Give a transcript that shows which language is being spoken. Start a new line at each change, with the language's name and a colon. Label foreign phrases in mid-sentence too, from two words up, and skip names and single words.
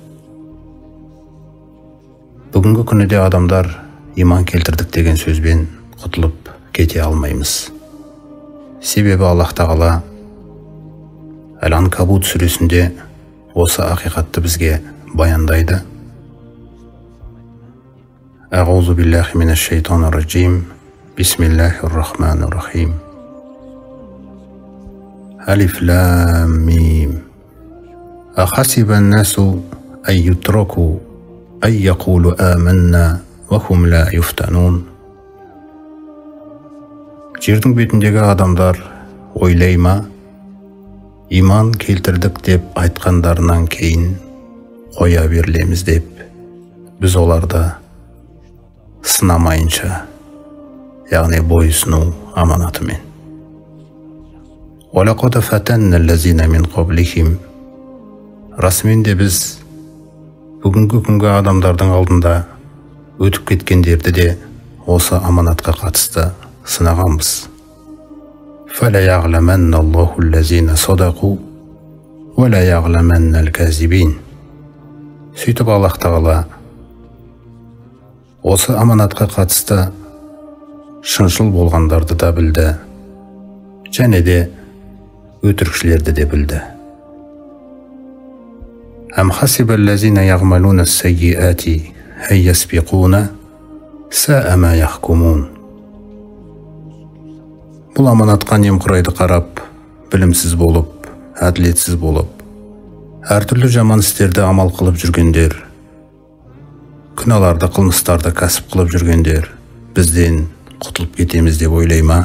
Kazakh: Бүгінгі күніде адамдар иман келтірдік деген сөзбен құтылып кете алмаймыз. Себебі Аллах тағала Әл-Анкабут сүресінде осы ақиқатты бізге баяндайды.
Arabic: أعوذ بالله من الشيطان الرجيم. بسم الله الرحمن الرحيم. ألف لام ميم. أحسب الناس أن يتركوا أن يقولوا آمنا وهم لا يفتنون
Kazakh: жердің бетіндегі адамдар ойлай ма, иман келтірдік деп айтқандарынан кейін қоя берілеміз деп, біз оларды сынамайынша, яғни бойсыну аманатымен.
Arabic: وَلَقَدْ فَتَنَّ الَّذِينَ مِنْ قَبْلِهِمْ
Kazakh: Расымен де біз бүгінгі күнгі адамдардың алдында өтіп кеткендерді де осы аманатқа қатысты сынағанбыз.
Arabic: فَلَيَعْلَمَنَّ اللَّهُ الَّذِينَ صَدَقُوا وَلَيَعْلَمَنَّ الْكَاذِبِينَ
Kazakh: Сөйтіп Аллах Тағала осы аманатқа қатысты шыншыл болғандарды да білді, және де өтірікшілерді де білді.
Arabic: أَمْ حَسِبَ الَّذِينَ يَعْمَلُونَ السَّيِّئَاتِ أَنْ يَسْبِقُونَ سَاءَ مَا يَحْكُمُونَ
Kazakh: Бұл аманатқа немқұрайды қарап, білімсіз болып, әділетсіз болып, әртүрлі жаман істерді амал қылып жүргендер, күнәларды, қылмыстарды кәсіп қылып жүргендер бізден құтылып кетеміз деп ойлай ма?